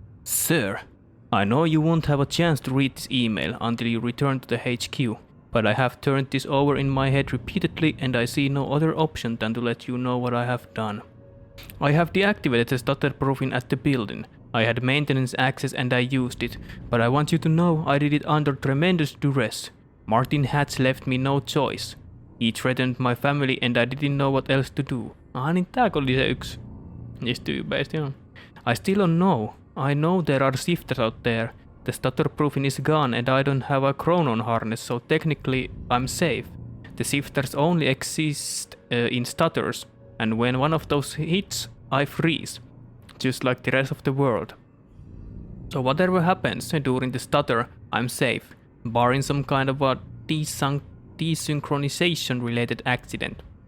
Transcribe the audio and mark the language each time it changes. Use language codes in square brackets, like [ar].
[en] Sir, I know you won't have a chance to read this email until you return to the HQ, but I have turned this over in my head repeatedly and I see no other option than to let you know what I have done. I have deactivated the stutterproofing at the building. I had maintenance access and I used it, but I want you to know I did it under tremendous duress. Martin Hatch left me no choice. He threatened my family and I didn't know what else to do. [fi] Niin tääkö oli se yksi niistä tyypeistä, joo. [en] I still don't know. I know there are shifters out there. The stutterproofing is gone and I don't have a chronon harness, so technically I'm safe. The shifters only exist in stutters, and when one of those hits, I freeze. Just like the rest of the world. So whatever happens during the stutter, I'm safe, barring some kind of a desynchronization related accident.